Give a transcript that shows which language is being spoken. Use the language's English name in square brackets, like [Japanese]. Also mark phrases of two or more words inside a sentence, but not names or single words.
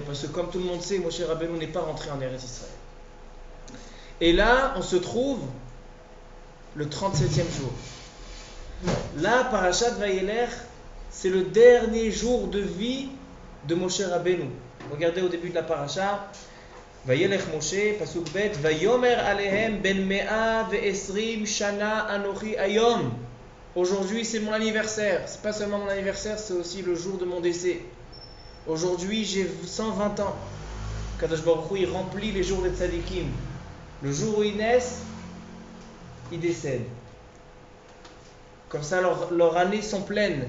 [French] Parce que comme tout le monde sait, Moshe Rabbeinu n'est pas rentré en Eretz Israël. Et là, on se trouve le 37e jour. Là, Parashat Vayelech, c'est le dernier jour de vie de Moshe Rabbeinu. Regardez au début de la parasha, [Hebrew] וילך משה פסוק ב ויאמר אלהם בן מאה ועשרים שנה אנכי היום. [French] Aujourd'hui, c'est mon anniversaire. C'est pas seulement mon anniversaire, c'est aussi le jour de mon décès. Aujourd'hui, j'ai 120 ans. Kadosh Baruch Hu, il remplit les jours des tzadikim. Le jour où ils naissent, ils décèdent. Comme ça, leurs années sont pleines.